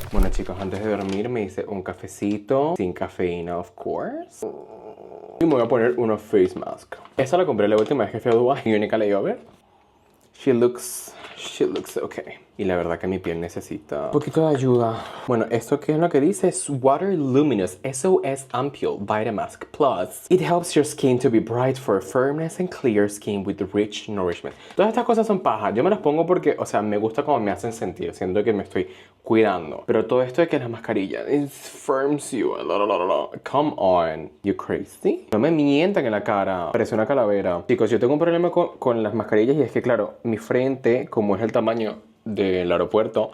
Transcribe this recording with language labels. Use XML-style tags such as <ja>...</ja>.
<es>Bueno, chicos, antes de dormir me hice un cafecito sin cafeína,</es> <en>of course.</en> <es>Y me voy a poner una face mask. Esta la compré la última vez que fui a Dubai en Única Layover.</es> <en>She looks okay.</en> <es>Y la verdad que mi piel necesita un poquito de ayuda. Bueno, ¿esto qué es lo que dice? Es Water Luminous SOS Ampule Vitamask Plus.</es> <en>It helps your skin to be bright for firmness and clear skin with rich nourishment.</en> <es>Todas estas cosas son pajas. Yo me las pongo porque, o sea, me gusta cómo me hacen sentir. Siento que me estoy cuidando. Pero todo esto de que la mascarilla,</es> <en>it firms you. Come on. You crazy?</en> <es>No me mientan en la cara. Parece una calavera. Chicos, yo tengo un problema con las mascarillas y es que, claro, mi frente, como es el tamaño del aeropuerto.</es>